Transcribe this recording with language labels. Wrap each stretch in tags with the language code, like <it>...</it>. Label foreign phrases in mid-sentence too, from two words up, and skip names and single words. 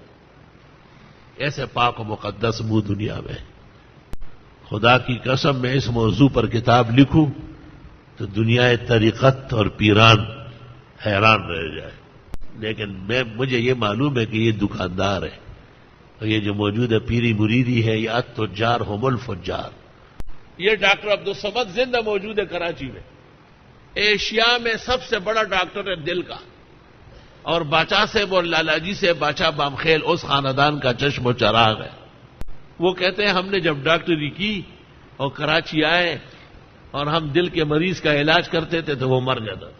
<ur>ایسے پاک و مقدس منہ دنیا میں. خدا کی قسم میں اس موضوع پر کتاب لکھوں تو دنیا طریقت اور پیران حیران رہ جائے. لیکن مجھے یہ معلوم ہے کہ یہ دکاندار ہے, اور یہ جو موجود ہے پیری مریدی ہے, یہ</ur> <ar>التجار هم الفجار.</ar> <ur>یہ ڈاکٹر عبدالصمد زندہ موجود ہے کراچی میں. ایشیا میں سب سے بڑا ڈاکٹر ہے دل کا, اور باچا صاحب اور لالا جی سے باچا بامخیل اس خاندان کا چشم و چراغ ہے. وہ کہتے ہیں ہم نے جب ڈاکٹری کی اور کراچی آئے اور ہم دل کے مریض کا علاج کرتے تھے تو وہ مر جاتا تھا.</ur>